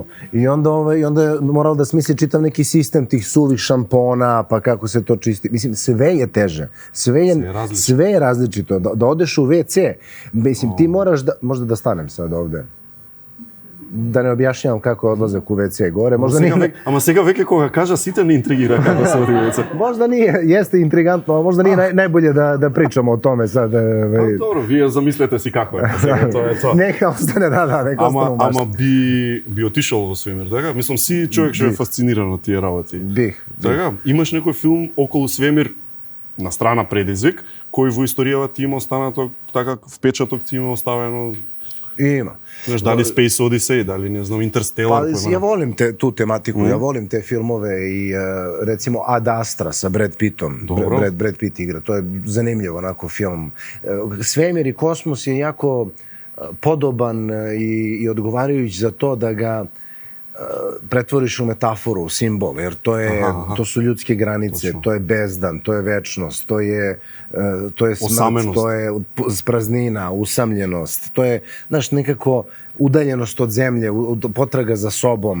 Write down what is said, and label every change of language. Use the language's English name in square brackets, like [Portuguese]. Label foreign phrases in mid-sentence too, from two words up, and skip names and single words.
[Serbian] I onda je moralo da smisli čitav neki sistem tih suvih šampona, pa kako se to čisti. Mislim, sve je teže. Sve je različito. Da odeš u WC, mislim, ti moraš da... Možda da stanem sad ovde. Da ne objašnjavam kako je odlazak u WC gore. [Macedonian] Ама сега веќе кога кажа сите не интригира како се оди WC. [Serbian] Možda nije, jeste intrigantno, ali možda nije najbolje da pričamo o tome sad. [Macedonian] Добро, вие замислете си како е. Сега тоа е тоа. [Serbian] Neka ostane, neka ostane u mašti. [Macedonian] Ама би отишол во свемир, така? Мислам, си човек што е фасциниран од тие работи. [Serbian] Бих. [Macedonian] Така? Имаш некој филм околу свемир на страна Предизвик, кој во историјава ти има останато така впечаток ти има оставено? [Serbian] Ima. [Macedonian] Знаеш, дали Space Odyssey, дали не знам, Interstellar. [Serbian] Pa ja volim tu tematiku, ja volim te filmove i recimo Ad Astra sa Brad Pittom. Brad Pitt igra, to je zanimljiv onako film. Svemir i kosmos je jako podoban i odgovarajući za to da ga pretvoriš u metaforu, u simbol, jer to su ljudske granice, to je bezdan, to je večnost, to je smrt, to je praznina, usamljenost, to je, znaš, nekako udaljenost od zemlje, potraga za sobom.